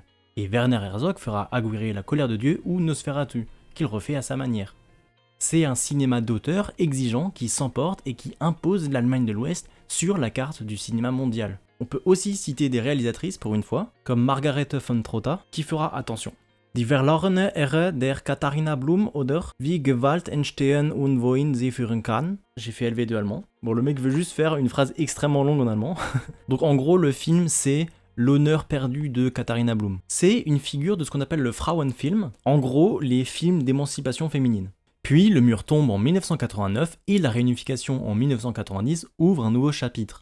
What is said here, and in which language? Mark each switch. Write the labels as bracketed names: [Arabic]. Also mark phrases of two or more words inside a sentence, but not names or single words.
[French] Et Werner Herzog fera Aguirre la colère de Dieu ou Nosferatu, qu'il refait à sa manière. C'est un cinéma d'auteur exigeant qui s'emporte et qui impose l'Allemagne de l'Ouest sur la carte du cinéma mondial. On peut aussi citer des réalisatrices pour une fois, comme Margarete von Trotta, qui fera attention. Die verlorene Ehre der Katharina Blum oder Wie Gewalt entstehen und wohin sie führen kann. J'ai fait LV2 allemand. Bon, le mec veut juste faire une phrase extrêmement longue en allemand. Donc en gros, le film c'est L'honneur perdu de Katharina Blum. C'est une figure de ce qu'on appelle le Frauenfilm, en gros les films d'émancipation féminine. Puis le mur tombe en 1989 et la réunification en 1990 ouvre un nouveau chapitre.